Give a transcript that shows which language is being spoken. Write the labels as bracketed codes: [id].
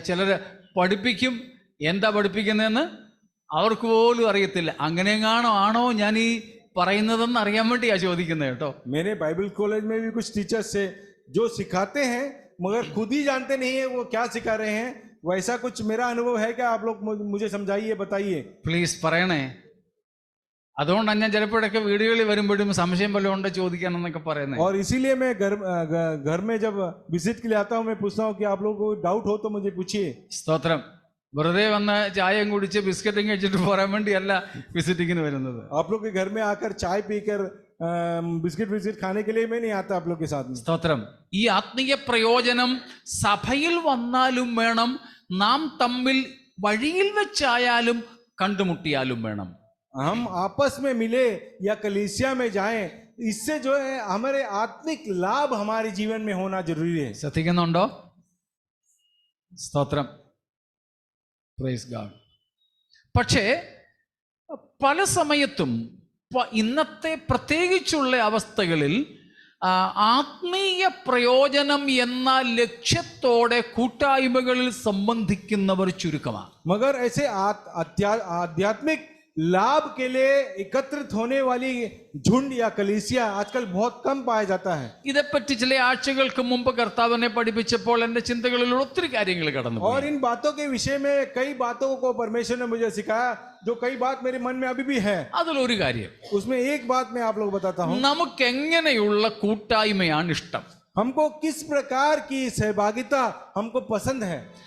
[ml] ചിലർ പഠിപ്പിക്കും, എന്താ പഠിപ്പിക്കുന്നതെന്ന് അവർക്ക് പോലും അറിയത്തില്ല. അങ്ങനെയെങ്ങാണോ ആണോ ഞാൻ ഈ പറയുന്നതെന്ന് അറിയാൻ വേണ്ടിയാ ചോദിക്കുന്നത് കേട്ടോ. [hi] मेरे बाइबल कॉलेज में भी कुछ टीचर्स है जो सिखाते हैं मगर खुद ही जानते नहीं है वो क्या सिखा रहे हैं। वैसा कुछ मेरा अनुभव है क्या? आप लोग मुझे समझाइए, बताइए [ml] പ്ലീസ് പറയണേ. അതുകൊണ്ടാണ് ഞാൻ ചിലപ്പോഴൊക്കെ വീടുകളിൽ വരുമ്പോഴും സംശയം വല്ലതും ഉണ്ട് ചോദിക്കാനെന്നൊക്കെ പറയുന്നത്. [hi] और इसीलिए मैं घर में जब विजिट के लिए आता हूँ मैं पूछता हूँ कि आप लोगों को डाउट हो तो मुझे पूछिए। [ml] സ്തോത്രം. വെറുതെ വന്ന് ചായയും കുടിച്ച് ബിസ്ക്കറ്റും കഴിച്ചിട്ട് പോരാൻ വേണ്ടിയല്ല വിസിറ്റിങ്ങിന് വരുന്നത്. [hi] आप लोग के घर में आकर चाय पीकर बिस्किट खाने के लिए मैं नहीं आता आप लोग के साथ में। [ml] സ്തോത്രം. ഈ ആത്മീയ പ്രയോജനം സഭയിൽ വന്നാലും വേണം, നാം തമ്മിൽ വഴിയിൽ വെച്ചായാലും കണ്ടുമുട്ടിയാലും വേണം. [hi] हम आपस में मिले या कलीसिया में जाएं, इससे जो है हमारे आत्मिक लाभ हमारे जीवन में होना जरूरी है। [ml] ശ്രദ്ധിക്കുന്നുണ്ടോ? സ്തോത്രം. [en] Praise God. [ml] പക്ഷേ പല സമയത്തും ഇന്നത്തെ പ്രത്യേകിച്ചുള്ള അവസ്ഥകളിൽ ആത്മീയ പ്രയോജനം എന്ന ലക്ഷ്യത്തോടെ കൂട്ടായ്മകളിൽ സംബന്ധിക്കുന്നവർ ചുരുക്കമാണ്. [hi] मगर ऐसे आध्यात्मिक लाभ के लिए एकत्रित होने वाली झुंड या कलीसिया आजकल बहुत कम पाया जाता है। [ml] ഇതേപ്പറ്റി ചില ആഴ്ചകൾക്ക് മുമ്പ് കർത്താവിനെ പഠിപ്പിച്ചപ്പോൾ എൻ്റെ ചിന്തകളിൽ ഒത്തിരി കാര്യങ്ങൾ കടന്നു [hi] और इन बातों के विषय में कई बातों को परमेश्वर ने मुझे सिखाया जो कई बात मेरे मन में अभी भी है। [ml] അതിലൊരു കാര്യം, [hi] उसमें एक बात मैं आप लोग बताता हूँ, [ml] നമുക്ക് എങ്ങനെയുള്ള കൂട്ടായ്മയാണ് ഇഷ്ടം? [hi] हमको किस प्रकार की सहभागिता हमको पसंद है।